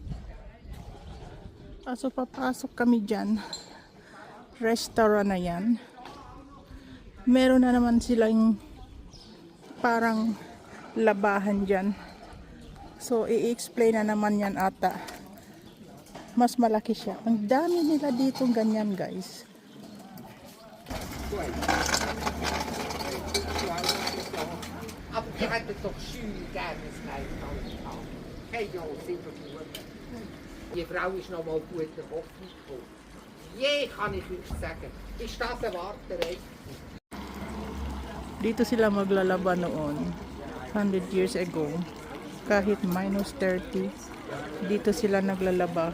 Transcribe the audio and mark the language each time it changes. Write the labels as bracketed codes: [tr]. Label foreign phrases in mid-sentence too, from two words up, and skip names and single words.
[tl] So papasok kami dyan, restaurant na yan. Meron na naman silang parang labahan dyan. So i-explain na naman yan ata. Mas malaki siya. Ang dami nila dito ganyan, guys. [de] Aber die hätten doch schön gerne das Kleid gehabt. Hey, ja, sicher gut. Die Frau ist noch mal gut der Hoffnung gekommen. Je, kann ich euch sagen. Ist das eine Warterei? [tl] Dito sila maglalaba noon, [en] 100 years ago. [tl] Kahit minus 30, dito sila naglalaba.